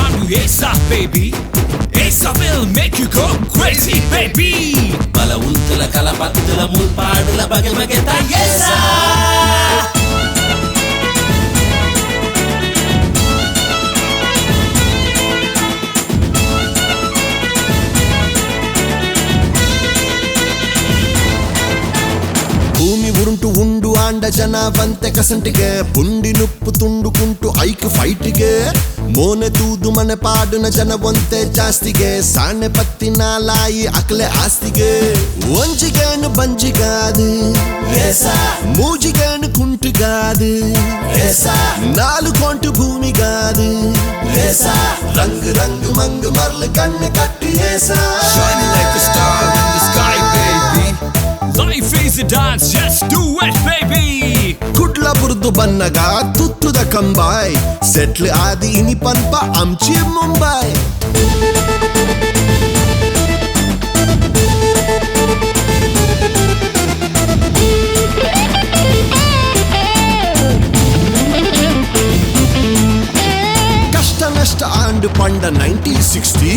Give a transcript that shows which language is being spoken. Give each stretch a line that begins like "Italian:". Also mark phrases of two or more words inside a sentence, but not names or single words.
English: Yesa baby, Yesa will make you go crazy baby.
Tulu: Bala untula kala pattula mulpaadula bage bageta Yesa. ಭೂಮಿ ಉರುಂಟು ಉಂಡು ಆಂಡ ಜನ ಬಂತೆ ಕಸಂಟಿಗೆ ಪುಂಡಿ ನುಪ್ಪು ತುಂಡುಕುಂಟು ಐಕ್ ಫೈಟಿಗೆ ಮೋನೆ ತೂದು ಮನೆ ಪಾಡಿನ ಜನ ಒಂತೆ ಜಾಸ್ತಿಗೆ ಸಾಣೆ ಪತ್ತಿನ ಲಾಯಿ ಅಕ್ಲೆ ಆಸ್ತಿಗೆ ಒಂಜಿಗೇನು ಬಂಜಿಗಾದು ಮೂಜಿಗೇನು ಕುಂಟುಗಾದು ನಾಲು ಕೊಂಟು ಭೂಮಿಗಾದು ರಂಗ್ ರಂಗ್ ಮಂಗ್ ಮರ್ಲು ಕಣ್ಣು ಕಟ್ಟಿ
English: Shining like a star in the sky baby. Life is a dance, just do it baby.
Tulu: ಕುಡ್ಲ ಬುರ್ದು ಬನ್ನಗ ತುತ್ತುದ ಕಂಬಾಯ್ ಸೆಟ್ಲ್ ಆದಿ ಇನಿ ಪನ್ಪ ಅಮ್ಚಿ ಮುಂಬೈ ಕಷ್ಟ ನಷ್ಟ ಆಂಡ್ ಪಂಡ 1960